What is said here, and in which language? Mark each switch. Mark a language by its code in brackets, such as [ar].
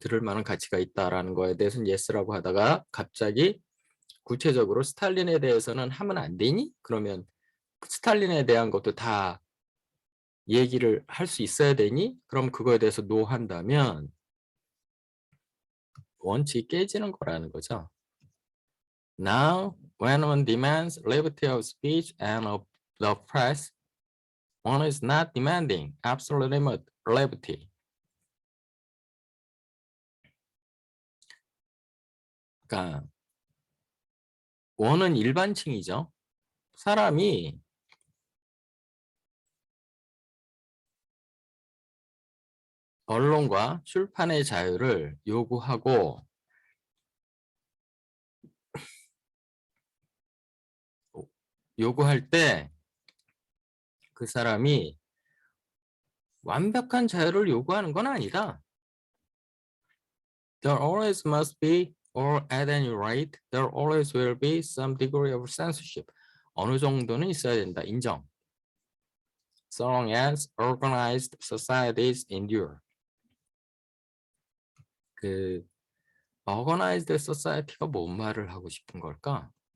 [ko] 들을 만한 가치가 있다라는 거에 대해서는 yes라고 하다가 갑자기 구체적으로 스탈린에 대해서는 하면 안 되니? 그러면 스탈린에 대한 것도 다 얘기를 할 수 있어야 되니? 그럼 그거에 대해서 no 한다면 원칙이 깨지는 거라는 거죠. [en] Now, when one demands liberty of speech and of the press, one is not demanding absolute liberty. [ko] 그러니까 원은 일반층이죠. 사람이 언론과 출판의 자유를 요구하고 요구할 때 그 사람이 완벽한 자유를 요구하는 건 아니다. [en] There always must be, or at any rate, there always will be some degree of censorship. [ko] 어느 정도는 있어야 된다. 인정. [en] So long as organized societies endure. [ko] 그 organized society가 뭔 말을 하고 싶은 걸까?